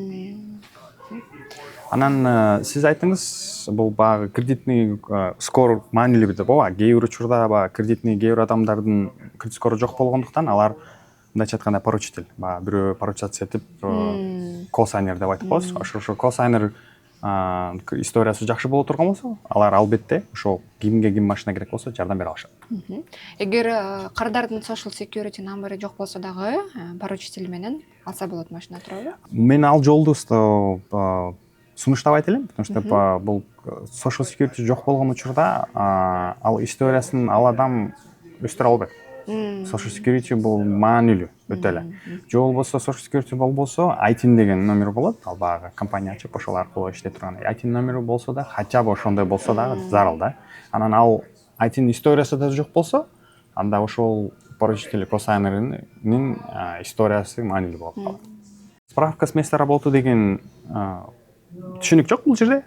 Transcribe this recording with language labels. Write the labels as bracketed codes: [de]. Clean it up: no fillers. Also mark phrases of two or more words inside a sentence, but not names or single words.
[ky] Анан сиз айттыңыз, бул баягы кредитный скор маанилүү деп, ооба, кээ бир учурда баягы кредитный кээ бир адамдардын кредит скору жок болгондуктан алар мындайча айтканда поручитель, баягы бирөө поручация этип косайнер деп айтып коебуз. Ошо косайнер историясы жакшы боло турган болсо, алар албетте ошо кимге ким машина керек болсо жардам бере алышат. Эгер кардардын [en] social security [ky] номери жок болсо дагы поручитель менен алса болот машина, туурабы? Мен ал жолду сунуштабайт элем, [ru] потому что [ky] бул [en] social security [ky] жок болгон учурда ал историясын ал адам өстүрө албайт. [en] Social security [ky] бул маанилүү өтө эле. Же болбосо [en] social security [ky] болбосо ITIN деген номер болот, ал баягы компания ачып ошол аркылуу иштей турган. ITIN номери болсо да, [ru] хотя бы [ky] ошондой болсо дагы зарыл да. Анан ал ITIN историясы да жок болсо, анда ошол поручитель косайнеринин историясы маанилүү болот калат. [ru] Справка с места работы [ky] деген түшүнүк жок бул жерде.